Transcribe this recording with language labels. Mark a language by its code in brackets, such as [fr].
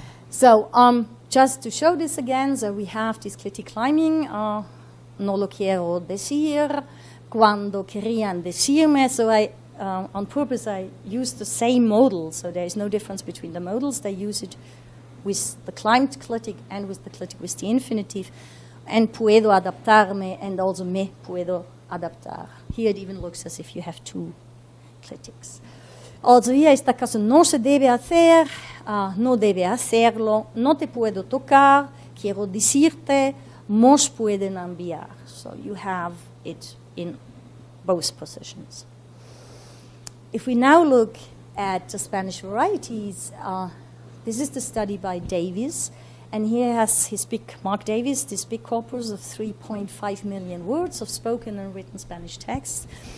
[en] So just to show this again, so we have this clitic climbing, [es] no lo quiero decir, cuando querían decirme, [en] so on purpose I used the same modal, so there is no difference between the modals. They use it with the climbed clitic and with the clitic with the infinitive. [es] And puedo adaptarme, and also me puedo adaptar. [en] Here it even looks as if you have two clitics. Also here, [es] esta cosa no se debe hacer. no debe hacerlo, no te puedo tocar, quiero decirte, nos pueden enviar. [en] So you have it in both positions. If we now look at the Spanish varieties, this is the study by Davies, and here has Mark Davies, this big corpus of 3.5 million words of spoken and written Spanish text.